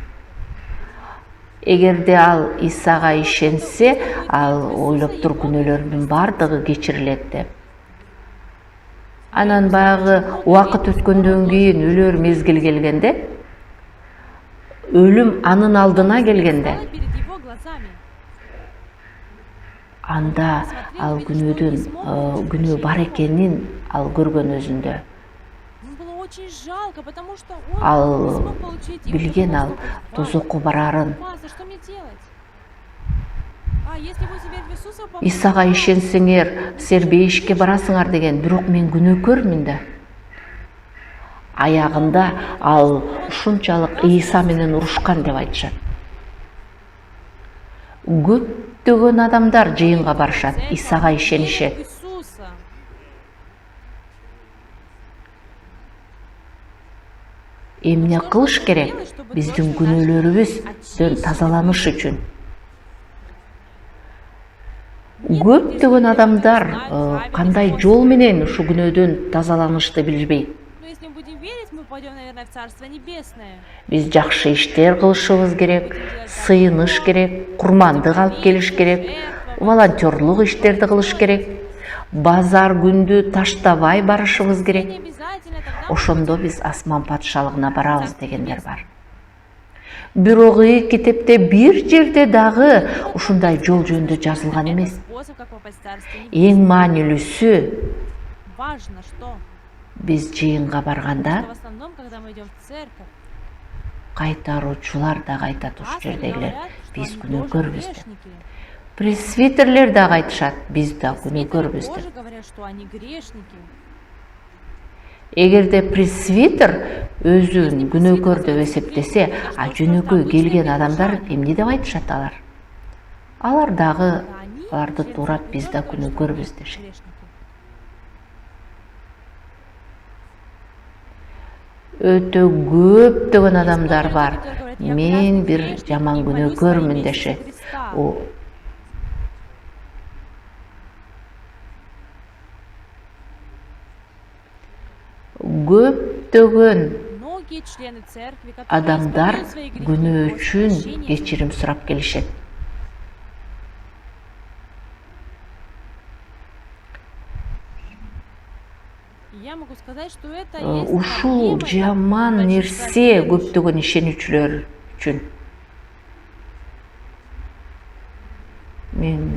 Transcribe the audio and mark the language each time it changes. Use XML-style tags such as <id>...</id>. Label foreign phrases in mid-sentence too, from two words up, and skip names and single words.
<ky>Эгерде ал Исага ишенсе, ал ойлоптур күнөөлөрүнүн бардыгы кечирилет деп. Анан баягы убакыт өткөндөн кийин өлөр мезгил келгенде, өлүм анын алдына келгенде,</ky> <ru>Стало перед его глазами.</ru> <ky>анда ал күнөө бар экенин ал көргөн өзүндө.</ky> <ru>Ему было очень жалко, потому что он не</ru> <ky>Ал</ky> <ru>смог получить. И он</ru> <ky>билген</ky> <ru>думал,</ru> <ky>ал</ky> <ru>что</ru> <ky>тозокко барарын.</ky> <ru>Пастор, что мне делать? А если вы верите в Иисуса,</ru> <ky>Исага ишенсеңер, силер бейишке барасыңар деген, бирок мен күнөөкөрмүн да. Аягында ал ушунчалык Иса менен урушкан деп айтышат. Көптөгөн адамдар жыйынга барышат, Исага ишенишет. Иисуса. Эмне кылыш керек? Биздин күнөөлөрүбүздөн тазаланыш үчүн. Көптөгөн адамдар кандай жол менен ушу күнөөдөн тазаланышты билбейт.</ky> <ru>Но если мы будем верить, мы пойдем, наверное, в Царство Небесное.</ru> <ky>Биз жакшы иштер кылышыбыз керек, сыйыныш керек, курмандык алып келиш керек, волонтерлук иштерди кылыш керек, базар күндү таштабай барышыбыз керек.</ky> <ru>Не обязательно тогда</ru> <ky>Ошондо биз асман патшалыгына барабыз дегендер бар. Бирок китепте бир жерде дагы ушундай жол жөнүндө жазылган эмес.</ky> <ru>способ, как попасть в Царство Небесное.</ru> <ky>Эң маанилүүсү</ky> <ru>важно, что</ru> <ky>Биз жыйынга барганда</ky> <ru>в основном, когда мы идем в церковь,</ru> <ky>кайтаруучулар дагы айтат ушул</ky> <ru>пасторы</ru> <ky>жердегилер,</ky> <ru>говорят, что</ru> <ky>биз</ky> <ru>они тоже</ru> <ky>күнөөкөрбүз деп.</ky> <ru>грешники.</ru> <ky>Пресвитерлер дагы айтышат, биз да</ky> <ru>Пресвитеры</ru> <ky>күнөөкөрбүз</ky> <ru>тоже</ru> <ky>деп.</ky> <ru>говорят, что они грешники.</ru> <ky>Эгерде пресвитер өзүн күнөөкөр деп эсептесе, а жөнөкөй келген адамдар эмне деп айтышат алар? Алар дагы аларды туурап биз да күнөөкөрбүз дешет. Өтө көптөгөн адамдар бар. Мен бир жаман күнөөкөрмүн дешет. Көптөгөн</ky> <ru>Многие члены церкви, которые</ru> <ky>адамдар</ky> <ru>исповедуют свои грехи,</ru> <ky>күнөө</ky> <ru>просят</ru> <ky>үчүн</ky> <ru>прощения,</ru> <ky>кечирим сурап келишет.</ky> <ru>я могу сказать, что это есть</ru> <ky>Ушул</ky> <ru>проблема</ru> <ky>жаман</ky> <ru>большинства</ru> <ky>нерсе</ky> <ru>верующих.</ru> <ky>көптөгөн ишенүүчүлөр үчүн. Мен</ky>